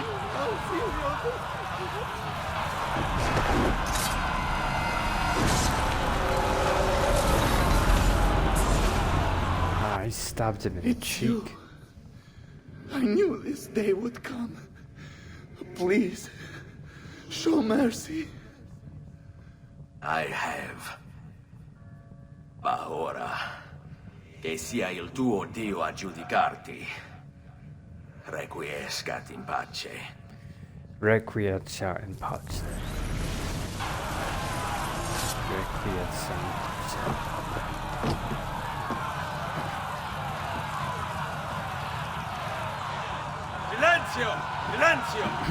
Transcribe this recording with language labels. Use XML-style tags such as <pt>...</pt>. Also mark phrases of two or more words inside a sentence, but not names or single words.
<en>He stabbed him in the cheek. I knew this day would come. Please, show mercy. I have.</en> <it>Ma ora, che sia il tuo Dio a giudicarti.</it> <la>Requiescat in pace. Requiescat in pace. Requiescat in pace.</la> <it>Silenzio!</it>